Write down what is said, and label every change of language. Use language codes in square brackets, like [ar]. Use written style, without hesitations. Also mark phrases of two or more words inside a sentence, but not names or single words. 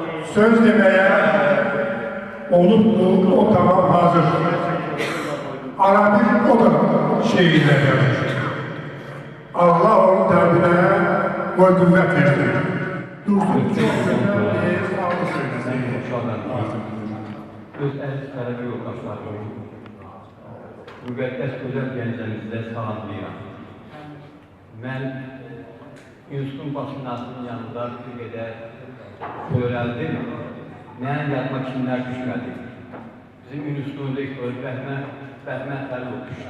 [tr] söz demeye olup o tamam hazır. Arabir o da şehirle gelir. Allah onun derdine o kuvvet versin. Dursun çok güzel bir sağlık söylesin. [az] Öz əziz tələbə yoldaşlarım, müqəddəs gözəl gəncəmizdə salamlayıram. Mən Yunus'un başınasının yanında bir qədər söyləldim. Mənim yadıma kimlər düşmədi. Bizim Yunus'un rektoru Bəhmət Xəlil olmuşdu.